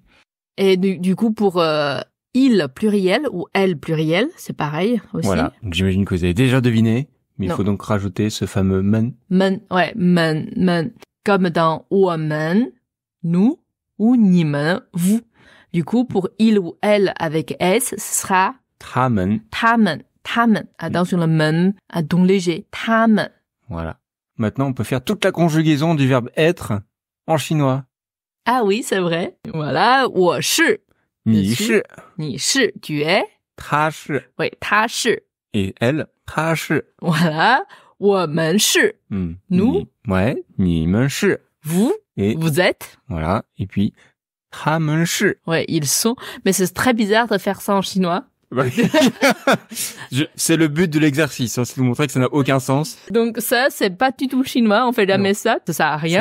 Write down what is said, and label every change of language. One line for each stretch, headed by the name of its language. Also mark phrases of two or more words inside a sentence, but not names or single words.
French: Et du coup, pour il pluriel ou elle pluriel, c'est pareil aussi. Voilà. Donc, j'imagine que vous avez déjà deviné, mais il faut donc rajouter ce fameux men. Men, ouais, men. Comme dans 我们, nous, ou 你们, vous. Du coup, pour il ou elle avec S, ce sera
Chinese: 他们. 他们.
French: Attention, le men, à ton léger.
Chinese: 他们.
French: Voilà. Maintenant, on peut faire toute la conjugaison du verbe être en chinois. Ah oui, c'est vrai. Voilà,
Chinese: 我是. 你是. 你是,
French: tu es.
Chinese: 他是. Oui, 他是.
French: Et elle,
Chinese: 他是. Voilà, 我们是.
French: Nous. Ouais,
Chinese: 你们是.
French: Vous. Et vous êtes. Voilà. Et puis,
Chinese: 他们是.
French: Ouais, ils sont. Mais c'est très bizarre de faire ça en chinois. C'est le but de l'exercice, hein, c'est de vous montrer que ça n'a aucun sens. Donc ça, c'est pas du tout chinois, on fait jamais ça sert à rien.